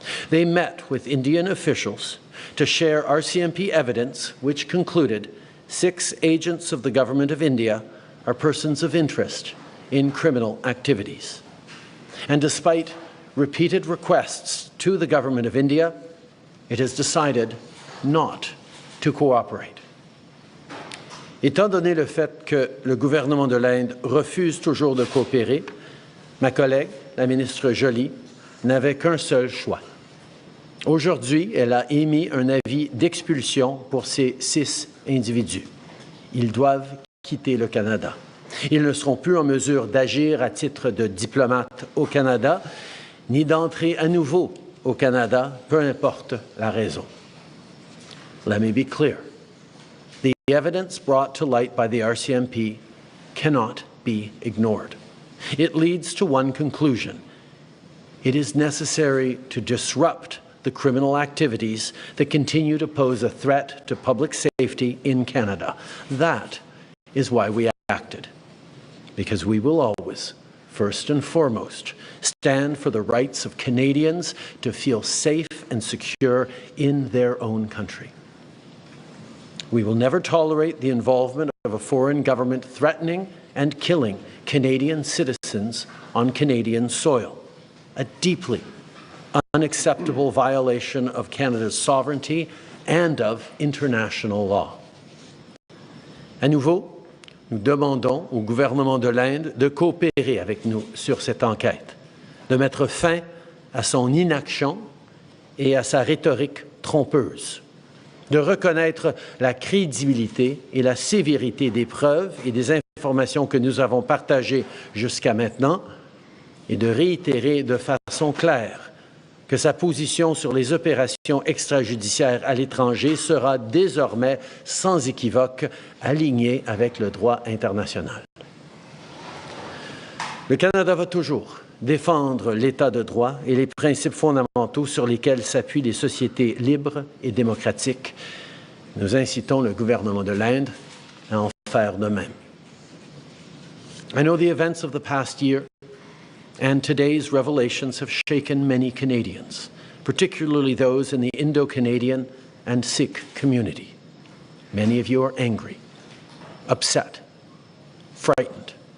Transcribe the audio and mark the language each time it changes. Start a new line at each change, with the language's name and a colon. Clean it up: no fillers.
English: They met with Indian officials to share RCMP evidence which concluded 6 agents of the Government of India are persons of interest in criminal activities. And despite repeated requests to the Government of India, it has decided not to cooperate.
French: Étant donné le fait que le gouvernement de l'Inde refuse toujours de coopérer, ma collègue, la ministre Joly, n'avait qu'un seul choix. Aujourd'hui, elle a émis un avis d'expulsion pour ces 6 individus. Ils doivent quitter le Canada. Ils ne seront plus en mesure d'agir à titre de diplomate au Canada, ni d'entrer à nouveau au Canada, peu importe la raison.
English: Let me be clear. The evidence brought to light by the RCMP cannot be ignored. It leads to one conclusion. It is necessary to disrupt the criminal activities that continue to pose a threat to public safety in Canada. That is why we acted, because we will always, first and foremost, stand for the rights of Canadians to feel safe and secure in their own country. We will never tolerate the involvement of a foreign government threatening and killing Canadian citizens on Canadian soil, a deeply unacceptable violation of Canada's sovereignty and of international law.
French: À nouveau, nous demandons au gouvernement de l'Inde de coopérer avec nous sur cette enquête, de mettre fin à son inaction et à sa rhétorique trompeuse, de reconnaître la crédibilité et la sévérité des preuves et des informations que nous avons partagées jusqu'à maintenant et de réitérer de façon claire que sa position sur les opérations extrajudiciaires à l'étranger sera désormais sans équivoque alignée avec le droit international. Le Canada va toujours défendre l'État de droit et les principes fondamentaux sur lesquels s'appuient les sociétés libres et démocratiques. Nous incitons le gouvernement de l'Inde à en faire de même.
English: I know the events of the past year and today's revelations have shaken many Canadians, particularly those in the Indo-Canadian and Sikh community. Many of you are angry, upset, frightened.